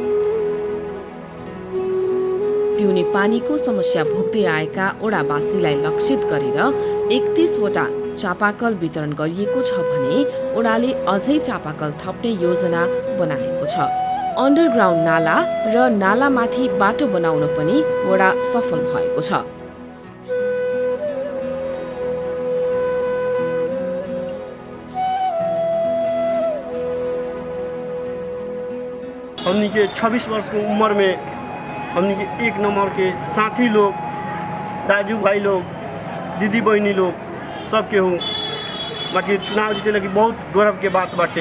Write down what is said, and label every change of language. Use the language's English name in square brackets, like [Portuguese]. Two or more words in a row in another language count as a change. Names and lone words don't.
[Nepali] पिउने पानीको समस्या भोग्दै आएका वडावासीलाई लक्षित गरेर 31 वटा चापाकल वितरण गरिएको छ भने वडाले अझै चापाकल थप्ने योजना बनाएको छ। अन्डरग्राउन्ड नाला र नालामाथि बाटो बनाउन पनि वडा सफल भएको छ। [Bhojpuri] हमनी के 26 वर्ष की उम्र में हमनी के 1 नंबर के साथी लोग, दाजू भाई लोग, दीदी बहनी लोग सबके हो बाकी चुनाव जीते लगी बहुत गौरव के बात बाटे।